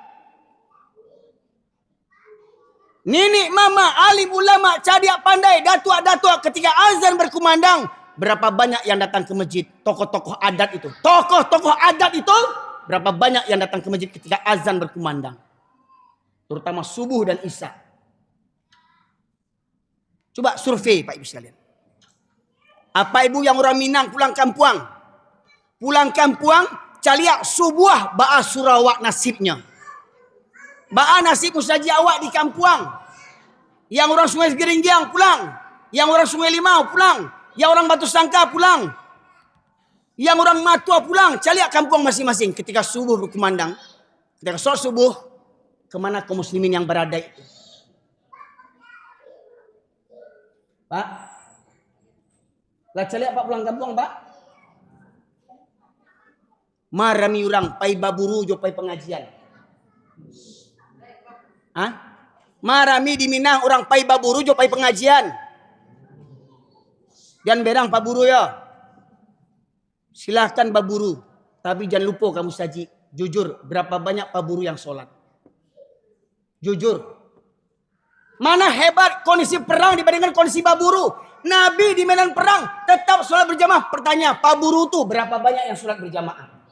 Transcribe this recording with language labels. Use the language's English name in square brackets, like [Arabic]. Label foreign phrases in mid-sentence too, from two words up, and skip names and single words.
[Indonesian] Nenek, mama, alim ulama, [Minangkabau] cadia pandai, datua-datua [Indonesian] ketika azan berkumandang, berapa banyak yang datang ke masjid? Tokoh-tokoh adat itu. Tokoh-tokoh adat itu berapa banyak yang datang ke masjid ketika azan berkumandang? Terutama subuh dan isya. Coba survei Pak Ibu sekalian. Apa ibu yang orang Minang pulang kampung? [Minangkabau] Pulang kampung, caliak subuh ba'a surawak nasibnya. Ba'a nasib musaji awak di kampung. [Indonesian] Yang orang Sungai Geringgiang pulang. Yang orang Sungai Limau pulang. Yang orang Batu Sangka pulang. Yang orang Matua pulang. [Minangkabau] Caliak kampung [Indonesian] masing-masing. Ketika subuh berkumandang. Ketika sholat subuh. Kemana kaum muslimin yang berada itu? Pak? [Minangkabau] Lah caliak Pak pulang kampung Pak? Marami orang pai baburu jo pai pengajian. Hah? Marami di Minang orang pai baburu jo pai pengajian. [Indonesian] Jangan berang Pak Buru ya. Silahkan baburu. Tapi jangan lupa kamu saji. Jujur, berapa banyak Pak Buru yang sholat? Jujur. Mana hebat kondisi perang dibandingkan kondisi baburu? Nabi di medan perang tetap sholat berjamaah. Pertanyaan, Pak Buru tuh berapa banyak yang sholat berjamaah?